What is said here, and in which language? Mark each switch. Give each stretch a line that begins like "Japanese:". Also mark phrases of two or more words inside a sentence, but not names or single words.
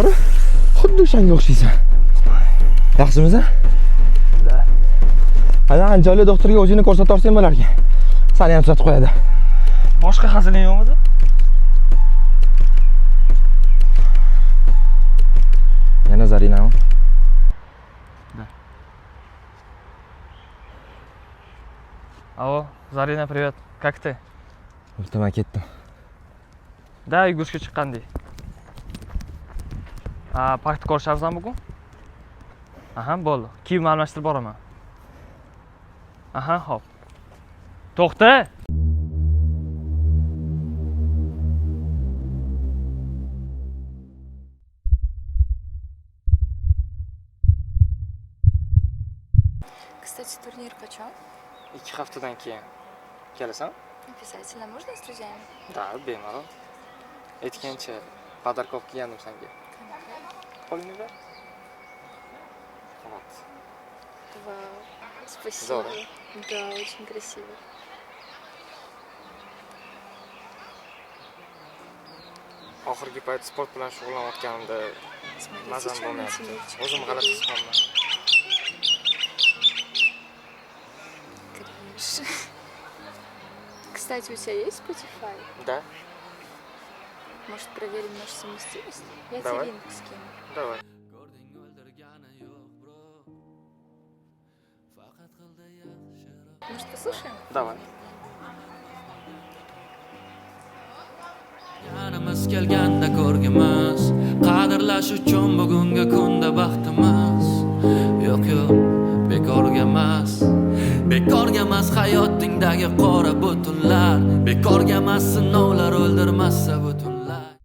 Uzbek: Xuddi o'shanga o'xshaysan. Yaxshimisan? Da. Ana Anjoli doktorga o'zingni ko'rsatarsang bo'lar ekan. Seni ham tuzatib qo'yadi. Boshqa haziling yo'qmidi? Yana Zarinami?
Russian: Да. Алло, Зарина, привет. Как ты?
Uzbek: O'rtaman ketdim. Да, yugurishga chiqqandik. Paxta ko'rishamizmi bugun? Aha, bo'ldi. Kiyim almashtirib boraman. Aha, hop. To'xta!
Russian: Кстати, турнир почем?
Uzbek: 2 haftadan keyin. Kelasan?
Russian: Обязательно. Можно с друзьями? Да,
Uzbek: bemalol. Aytgancha podarkov kiygandim senga. Qo'lingni ber.
Russian: Вот. Вау. Спасибо. Здорово. Да, очень красиво.
Uzbek: Oxirgi payt sport bilan shug'ullanayotganimda
Russian: Смотрите,
Uzbek: mazam
Russian: что
Uzbek: bo'lmayapti.
Russian: мотивирует.
Uzbek: O'zim g'alati his qilaman.
Russian: Кринж. Кстати, у тебя есть Spotify? Да? Может, проверим нашу совместимость? Я Давай. тебе линк скину. Давай. Может, послушаем? Давай.
Uzbek: Yanimiz kelganda ko'rgimiz qadrlash uchun bugungi kunda baxtimiz yo'q bekorga emas hayotingdagi qora butunlar bekorga emas sinovlar o'ldirmasa butunlar